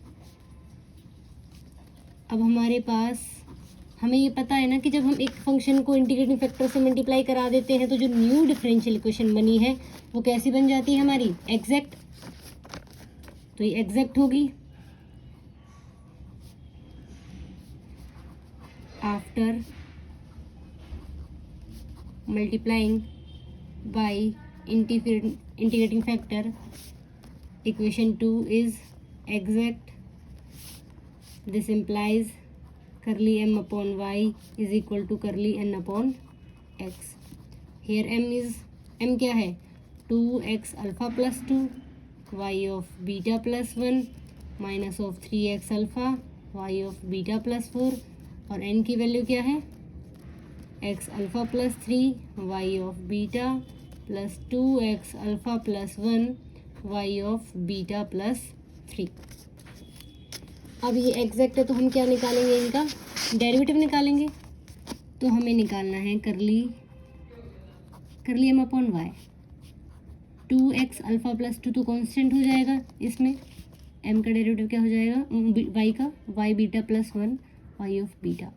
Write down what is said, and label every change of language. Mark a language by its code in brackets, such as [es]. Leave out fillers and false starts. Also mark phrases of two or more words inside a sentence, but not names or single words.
[hi] अब हमारे पास, हमें ये पता है ना कि जब हम एक फंक्शन को [en] integrating factor [hi] से मल्टीप्लाई करा देते हैं तो जो [en] new differential equation [hi] बनी है वो कैसी बन जाती है हमारी, एग्जैक्ट। तो ये एग्जैक्ट होगी। [en] after multiplying by integrating factor equation 2 is exact. This implies curly m upon y is equal to curly n upon x. [hi] Here m क्या है, [en] 2x alpha plus 2 y of beta plus 1 minus of 3x alpha y of beta plus 4, [hi] और n की वैल्यू क्या है, [en] x alpha plus 3 y of beta plus 2x alpha plus 1 y of beta plus 3। [hi] अब ये एग्जैक्ट है तो हम क्या निकालेंगे, इनका डेरिवेटिव निकालेंगे। तो हमें निकालना है [en] curly m upon y. [hi] 2x [en] alpha plus [hi] 2 तो कांस्टेंट हो जाएगा, इसमें m का डेरिवेटिव क्या हो जाएगा, y का, [en] y beta plus 1 y of beta.